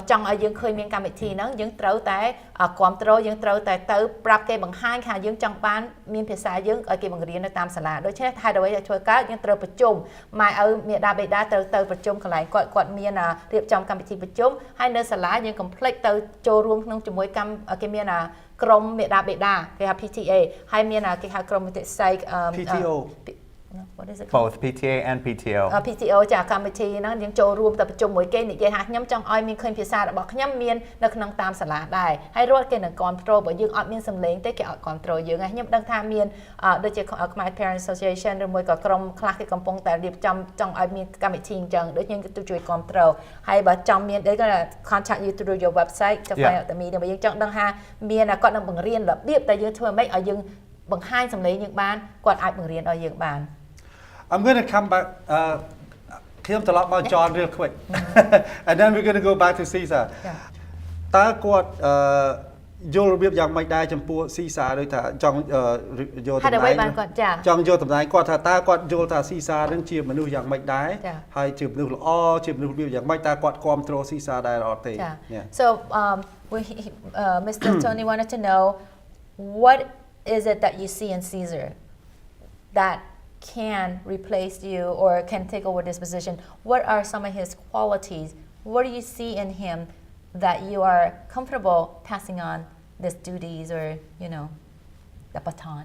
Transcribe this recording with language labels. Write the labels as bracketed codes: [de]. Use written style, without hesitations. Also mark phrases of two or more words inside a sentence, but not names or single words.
[km] ចង់ឲ្យយើងឃើញមានកម្មវិធីហ្នឹងយើងត្រូវតែគ្រប់គ្រងយើងត្រូវតែទៅប្រាប់គេបង្ហាញថាយើងចង់បានមានភាសាយើងឲ្យគេបង្រៀននៅតាមសាលាដូច្នេះហេតុអ្វីដែលធ្វើកើតយើងត្រូវប្រជុំម៉ែឪមេដាបេដាត្រូវទៅប្រជុំកន្លែងគាត់មានរៀបចំកម្មវិធីប្រជុំហើយនៅសាលាយើងកុំភ្លេចទៅចូលរួមក្នុងជាមួយគេមានក្រុមមេដាបេដាគេហៅ PTA ហើយមានគេហៅក្រុមវិទ្យាសាស្ត្រ PTO [en] What is it called? Both PTA and PTO. [km] PTO ចាកម្មវិធីហ្នឹងយើងចូលរួមទៅប្រជុំមួយគេនិយាយថាខ្ញុំចង់ឲ្យមានឃើញភាសារបស់ខ្ញុំមាននៅក្នុងតាមសាលាដែរហើយរាល់គេនឹងគ្រប់គ្រងបើយើងអត់មានសម្លេងទេគេអត់គ្រប់គ្រងយើងហើយខ្ញុំដឹងថាមានដូចជា Khmer Parent Association ឬមួយក៏ក្រុមខ្លះគេកំពុងតែរៀបចំចង់ឲ្យមានកម្មវិធីអញ្ចឹងដូចយើងទៅជួយគ្រប់គ្រងហើយបើចង់មានគេ [en] contact you through your website [km] ទៅ [en] find out the meeting [km] បើយើងចង់ដឹងថាមានគាត់នឹងបង្រៀនរបៀបដែលយើងធ្វើម៉េចឲ្យយើងបង្ហាញសម្លេងយើងបានគាត់អាចបង្រៀនឲ្យយើងបាន [en] I'm going to come back. Kim to lock my John real quick, and then we're going to go back to Cesar. [km] តើគាត់យល់របៀបយ៉ាងម៉េចដែរចំពោះ Cesar ដូចថាចង់យកតម្លៃចង់យកតម្លៃគាត់ថាតើគាត់យល់ថា Cesar នឹងជាមនុស្សយ៉ាងម៉េចដែរហើយជាមនុស្សល្អជាមនុស្សរបៀបយ៉ាងម៉េចតើគាត់គ្រប់គ្រង Cesar ដែរអត់ទេ [en] So Mr. Tony wanted to know what is it that you see in Cesar that can replace you or can take over this position. What are some of his qualities? What do you see in him that you are comfortable passing on these duties or, the baton?